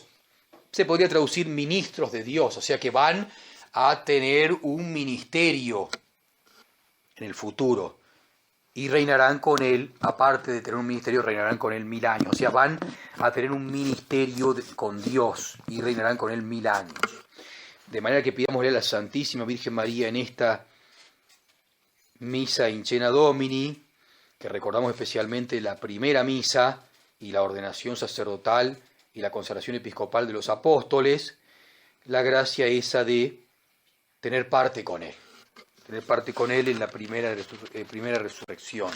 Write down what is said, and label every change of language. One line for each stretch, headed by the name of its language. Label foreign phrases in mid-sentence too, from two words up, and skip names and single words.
Spanish: Se podría traducir ministros de Dios. O sea que van a tener un ministerio en el futuro. Y reinarán con Él, aparte de tener un ministerio, reinarán con Él 1000 años. O sea, van a tener un ministerio con Dios y reinarán con Él 1000 años. De manera que pidámosle a la Santísima Virgen María en esta misa
Latin: in cena Domini,
Spanish: que recordamos especialmente la primera misa y la ordenación sacerdotal y la consagración episcopal de los apóstoles, la gracia esa de tener parte con Él. Tener parte con Él en la primera resurrección.